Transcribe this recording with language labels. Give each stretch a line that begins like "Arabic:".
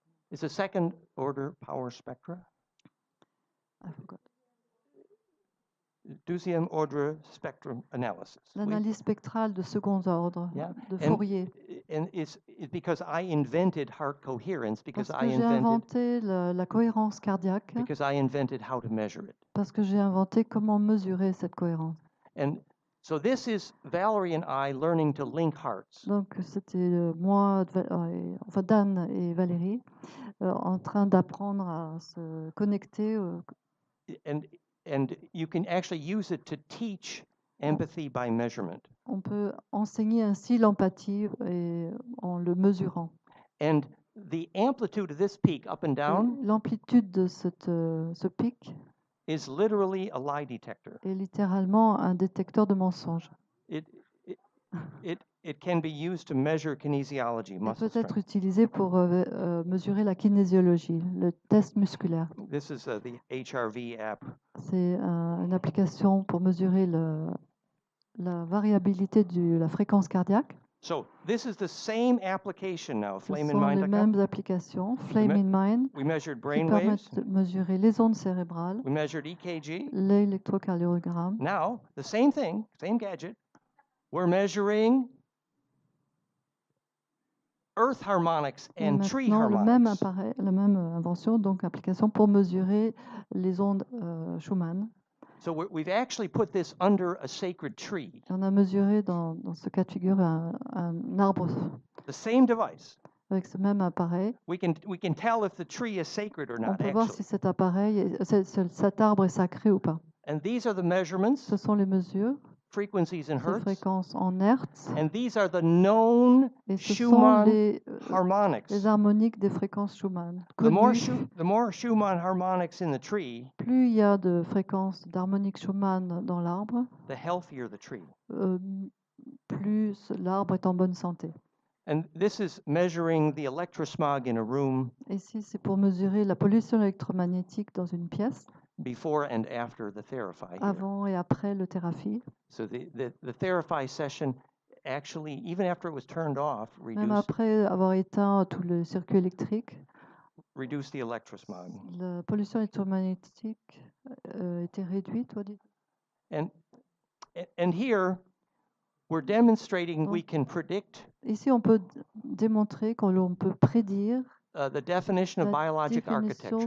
English: It's a second order power spectra. I forgot.
French: Deuxième ordre spectrum analysis. L'analyse spectrale de second ordre, de Fourier.
English: And it's because I invented heart coherence
French: Parce que j'ai inventé la cohérence cardiaque.
English: Because I invented how to measure it.
French: Parce que j'ai inventé comment mesurer cette cohérence.
English: And so this is Valerie and I learning to link hearts.
French: Donc c'était moi, enfin Dan et Valérie, en train d'apprendre à se connecter.
English: And you can actually use it to teach empathy by measurement.
French: On peut enseigner ainsi l'empathie en le mesurant.
English: And the amplitude of this peak up and down.
French: L'amplitude de ce pic
English: is literally a lie detector.
French: Est littéralement un détecteur de mensonges.
English: It can be used to measure kinesiology, muscle strength.
French: Peut être utilisé pour mesurer la kinésiologie, le test musculaire.
English: This is the HRV app.
French: C'est une application pour mesurer la variabilité de la fréquence cardiaque.
English: So this is the same application now,
French: flame in mind. Ce sont les mêmes applications, Flame in Mind,
English: we measured brain
French: qui permettent de mesurer les ondes cérébrales,
English: we measured EKG,
French: l'électrocardiogramme.
English: Now, the same thing, same gadget, we're measuring earth harmonics and tree harmonics.
French: Le même appareil, la même invention, donc application pour mesurer les ondes Schumann.
English: So we've actually put this under a sacred tree.
French: On a mesuré dans ce cas de figure un arbre.
English: The same device.
French: Avec ce même appareil.
English: We can tell if the tree is sacred or not.
French: On peut voir si cet appareil, cet arbre est sacré ou pas.
English: And these are the measurements.
French: Ce sont les mesures.
English: Frequencies in hertz.
French: Fréquences en hertz.
English: And these are the known Schumann harmonics.
French: Les harmoniques des fréquences Schumann.
English: The more Schumann harmonics in the tree.
French: Plus il y a de fréquences d'harmoniques Schumann dans l'arbre.
English: The healthier the tree.
French: Plus l'arbre est en bonne santé.
English: And this is measuring the electrosmog in a room.
French: Ici, c'est pour mesurer la pollution électromagnétique dans une pièce.
English: Before and after the therapy.
French: Avant et après le thérapie.
English: So the therapy session actually, even after it was turned off,
French: même après avoir éteint tous les circuits électriques,
English: reduce the electrosmog.
French: La pollution électromagnétique était réduite,
English: And here we're demonstrating we can predict.
French: Ici, on peut démontrer qu'on peut prédire
English: the definition of biologic architecture.